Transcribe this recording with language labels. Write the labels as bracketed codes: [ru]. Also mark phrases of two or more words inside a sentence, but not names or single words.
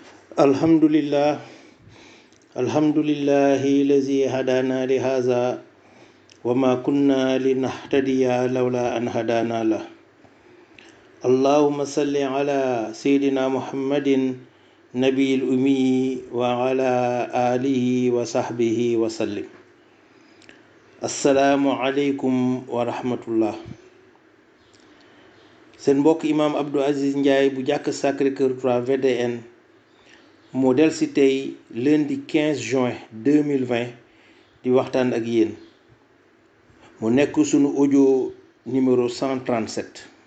[ar] الحمد لله، الحمد لله الذي هدانا لهذا وما كنا لنهتدي لولا أن هدانا الله. اللهم صل على سيدنا محمد النبي الأمي وعلى آله وصحبه وسلم. السلام عليكم ورحمة الله. [wo] Seen mbokk imaam Abdou Aziz Ndiaye bu jàkk Sacré-Cœur 3 VDN moo del si tey [fr] lundi 15 juin 2020 [wo] di waxtaan ak yéen mu nekk sunu [fr] audio numéro 137.